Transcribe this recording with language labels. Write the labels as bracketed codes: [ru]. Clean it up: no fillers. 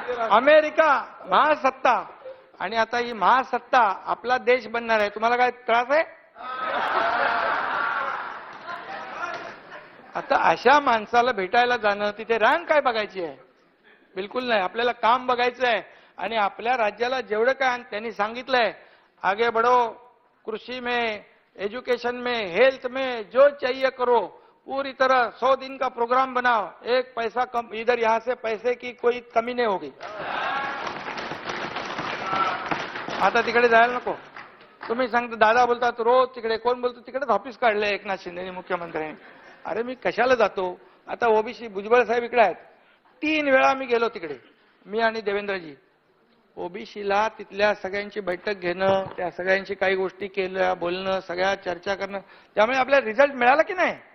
[mr] America महासत्ता, आणि आता ही महासत्ता आपला देश बनणार आहे, तुम्हाला काय त्रास आहे? आता अशा माणसाला भेटायला जाणं, तिथे रांग काय बघायची आहे? बिलकुल नाही, आपल्याला काम बघायचं आहे। आणि आपल्या राज्याला जेवढं काय त्यांनी सांगितलंय, [hi] आगे बढ़ो, कृषि में, एजुकेशन में, हेल्थ में, जो चाहिए करो, पूरी तरह 100 दिन का प्रोग्राम बनाओ, 1 पैसा कम इधर यहां से पैसे की कोई कमी नहीं होगी। [mr] आता तिकडे जायला नको, तुम्ही सांगता दादा बोलतात रोज तिकडे, कोण बोलतो तिकडेच ऑफिस काढलंय एकनाथ शिंदेनी मुख्यमंत्र्यांनी. अरे मी कशाला जातो? आता ओबीसी भुजबळ साहेब इकडे आहेत, 3 वेळा मी गेलो तिकडे, मी आणि देवेंद्रजी. ओबीसीला तिथल्या सगळ्यांची बैठक घेणं, त्या सगळ्यांची काही गोष्टी केल्या, बोलणं, सगळ्या चर्चा करणं, त्यामुळे आपल्याला रिझल्ट मिळाला की नाही?